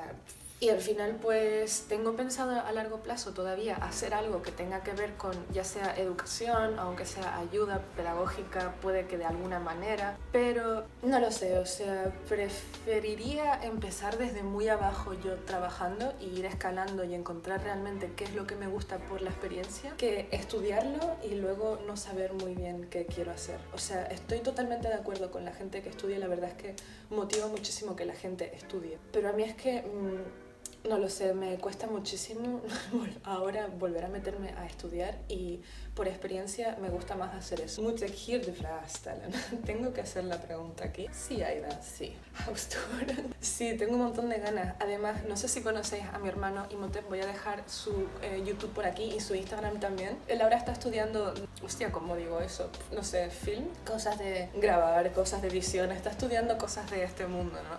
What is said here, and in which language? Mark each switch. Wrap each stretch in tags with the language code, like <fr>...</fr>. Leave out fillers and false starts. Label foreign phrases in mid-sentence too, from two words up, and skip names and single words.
<es>Y al final pues tengo pensado a largo plazo todavía hacer algo que tenga que ver con ya sea educación, aunque sea ayuda pedagógica, puede que de alguna manera, pero no lo sé, o sea, preferiría empezar desde muy abajo yo trabajando y ir escalando y encontrar realmente qué es lo que me gusta por la experiencia, que estudiarlo y luego no saber muy bien qué quiero hacer. O sea, estoy totalmente de acuerdo con la gente que estudia, la verdad es que motiva muchísimo que la gente estudie, pero a mí es que no lo sé, me cuesta muchísimo ahora volver a meterme a estudiar, y por experiencia me gusta más hacer eso.</es> <nl>Moet ik hier de vraag stellen?</nl> <es>Tengo que hacer la pregunta aquí. Sí, Aida, sí. Sí, tengo un montón de ganas. Además, no sé si conocéis a mi hermano Imhotep, voy a dejar su YouTube por aquí y su Instagram también. Él ahora está estudiando, hostia, ¿cómo digo eso? No sé, film, cosas de grabar, cosas de edición, está estudiando cosas de este mundo, ¿no?</es>